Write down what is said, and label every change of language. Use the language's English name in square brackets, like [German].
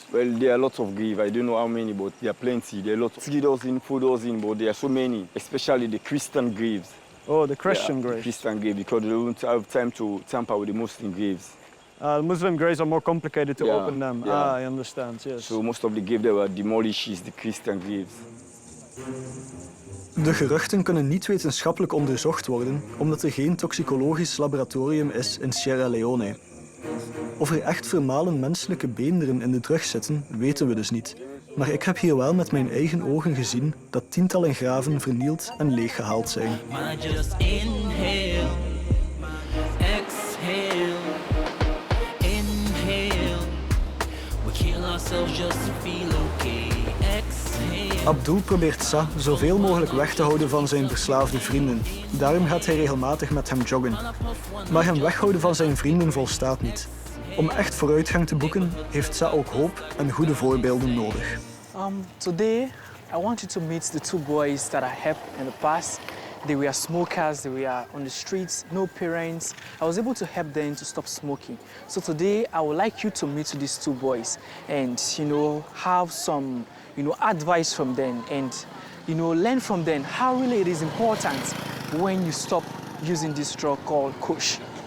[English] Well, there are lots of graves. I don't know how many, but there are plenty. There are lots, 3 dozen, 4 dozen, but there are so many, especially the Christian graves. Oh, the Christian Yeah, graves. the Christian graves, because they don't have time to tamper with the Muslim graves. Muslim graves are more complicated to Yeah, open them. yeah. Ah, I understand, yes. So most of the graves that were demolished is the Christian graves. [Dutch] De geruchten kunnen niet wetenschappelijk onderzocht worden omdat er geen toxicologisch laboratorium is in Sierra Leone. Of er echt vermalen menselijke beenderen in de drug zitten, weten we dus niet. Maar ik heb hier wel met mijn eigen ogen gezien dat tientallen graven vernield en leeggehaald zijn. [English] Just inhale, exhale, inhale. We kill ourselves just to feel okay. Exhale. [Dutch] Abdul probeert Sa zoveel mogelijk weg te houden van zijn verslaafde vrienden. Daarom gaat hij regelmatig met hem joggen. Maar hem weghouden van zijn vrienden volstaat niet. Om echt vooruitgang te boeken, heeft Sa ook hoop en goede voorbeelden nodig. [English] Today, I want you to meet the 2 boys that I helped in the past. They were smokers, they were on the streets, no parents. I was able to help them to stop smoking. So today, I would like you to meet these 2 boys and, have some, advice from them and, learn from them how really it is important when you stop using this drug called Kush.